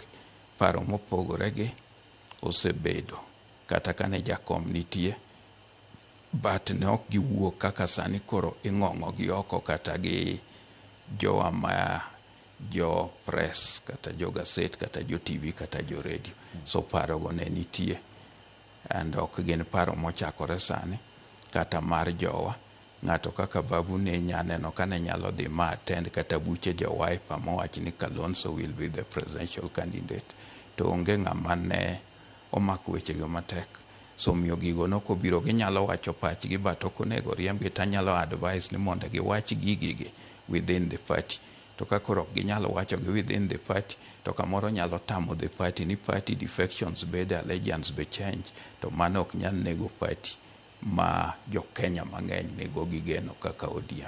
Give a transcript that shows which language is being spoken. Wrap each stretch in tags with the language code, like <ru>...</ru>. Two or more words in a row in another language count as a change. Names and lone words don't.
<luo>Paro mopogore gi osebedo kata kane jakom nitie, but ne ok giwuok kaka sani koro ing'ong'o gi oko kata gi jowa ma jo press kata jo gaset kata jo TV kata jo radio. So paro go ne nitie and ok gin paro mochakore sani kata mar jowa. Ng'ato kaka Babu ne nyaneno kane nyalo dhi ma attend kata buche jo Wiper mowach ni Kalonzo</luo> <en>will be the presidential candidate.</en> <luo>To onge ng'ama ne omako wechego matek. So miyo gigo nokobiro, ginyalo wacho pachgi but ok onego riembgi, tanyalo advise ni mondo giwach gigigi</luo> <en>within the party.</en> <luo>To ka koro ok ginyalo wachogi</luo> <en>within the party,</en> <luo>to kamoro nyalo tamo</luo> <en>the party</en> <luo>ni</luo> <en>party defections</en> <luo>bede,</luo> <en>allegiance be change,</en> <luo>to mano ok nyal nego party ma jo Kenya mang'eny nego gigeno kaka ODM.</luo>